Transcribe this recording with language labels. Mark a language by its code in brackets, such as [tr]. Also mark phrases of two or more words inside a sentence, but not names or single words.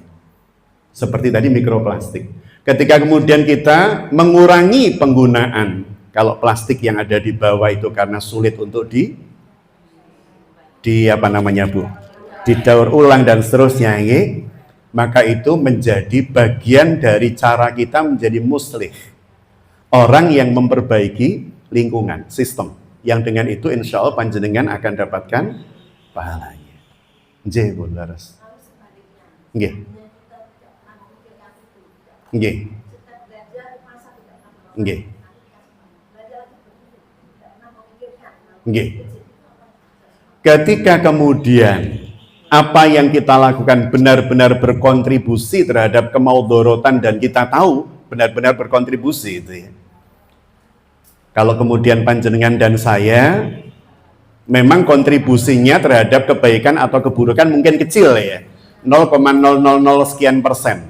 [id] Seperti tadi mikroplastik. Ketika kemudian kita mengurangi penggunaan, kalau plastik yang ada di bawah itu karena sulit untuk didaur ulang dan seterusnya, maka itu menjadi bagian dari cara kita menjadi muslih, orang yang memperbaiki lingkungan, sistem, yang dengan itu [ar] إن شاء الله [id] panjenengan akan dapatkan pahalanya. [jv] Nggih, Bu Laras. Nggih. Nggih. Nggih. Nggih. [id] Ketika kemudian apa yang kita lakukan benar-benar berkontribusi terhadap kemaudorotan dan kita tahu benar-benar berkontribusi itu ya. Kalau kemudian panjenengan dan saya memang kontribusinya terhadap kebaikan atau keburukan mungkin kecil ya, 0,000 sekian persen.